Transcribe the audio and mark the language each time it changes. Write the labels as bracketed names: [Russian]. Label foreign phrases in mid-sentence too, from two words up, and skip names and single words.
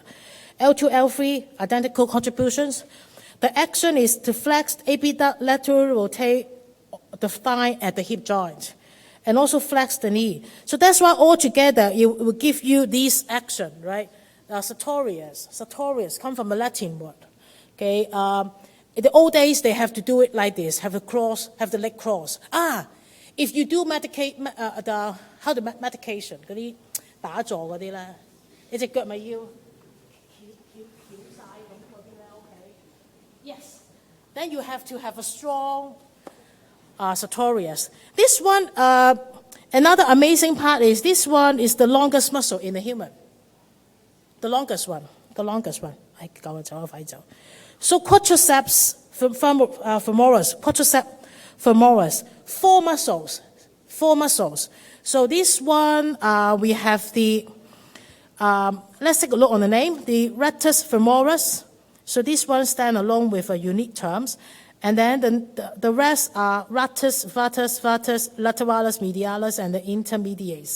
[English] L2, L3, identical contributions. The action is to flex, abduct, lateral rotate the thigh at the hip joint, and also flex the knee. So that's why altogether it will give you this action, right? Sartorius come from a Latin word. Okay, in the old days they have to do it like this, have the leg cross. If you do medication, [Cantonese] 嗰啲打坐嗰啲咧，你隻腳咪要翹晒咁嗰啲咧 ，OK？ [English] Yes. Then you have to have a strong sartorius. This one, another amazing part is this one is the longest muscle in the human. The longest one. [Cantonese] 唉，夠啦，走啦，快走。 [English] So quadriceps femoris, quadriceps femoris, 4 muscles. So this one, we have the, let's take a look on the name, the rectus femoris. So this one stand alone with a unique terms. And then the rest are rectus, vatus, lateralis, medialis, and the intermediates.